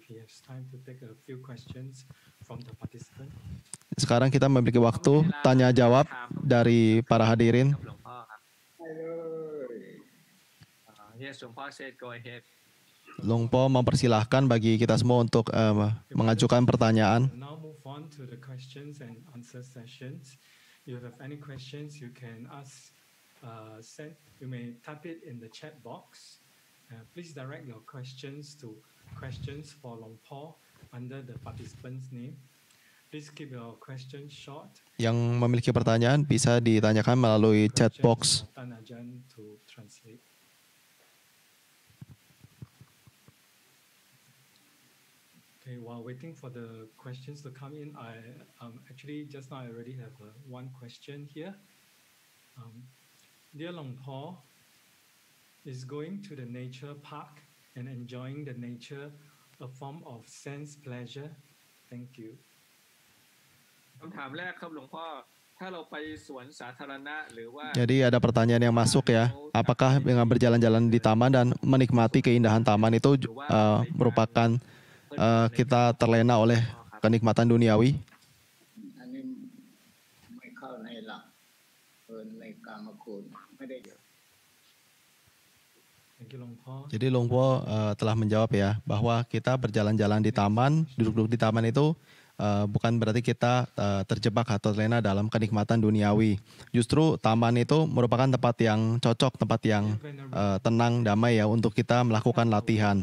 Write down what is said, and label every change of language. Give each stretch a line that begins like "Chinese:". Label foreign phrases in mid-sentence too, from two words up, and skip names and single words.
Indonesian: Sekarang kita memiliki waktu tanya jawab dari para hadirin. Luang Por mempersilahkan bagi kita semua untuk mengajukan pertanyaan.
English: If you have any questions, you can ask. You may type it in the chat box. Please direct your questions to questions for Luang Por under the participant's name. Please keep your questions short.
Indonesian: Yang memiliki pertanyaan bisa ditanyakan melalui
English: chat box. To translate. Okay, while waiting for the questions to come in, actually just now I already have one question here. Dear Luang Por, is going to the nature park and enjoying the nature a form of sense pleasure? Thank you.
Thai: คำถามแรกครับหลวงพ่อถ้าเราไปสวนสาธารณะหรือว่า
Indonesian: Jadi ada pertanyaan yang masuk ya. Apakah dengan berjalan-jalan di taman dan menikmati keindahan taman itu merupakan kita terlena oleh kenikmatan duniawi?
Thai: อันนี้ไม่เข้าในหลักในกามคุณไม่ได้
English: Thank you, Long Po.
Indonesian: Jadi Long Po telah menjawab ya bahwa kita berjalan-jalan di taman, duduk-duduk di taman itu bukan berarti kita terjebak atau terlena dalam kenikmatan duniawi. Justru taman itu merupakan tempat yang cocok, tempat yang tenang, damai ya untuk kita melakukan latihan.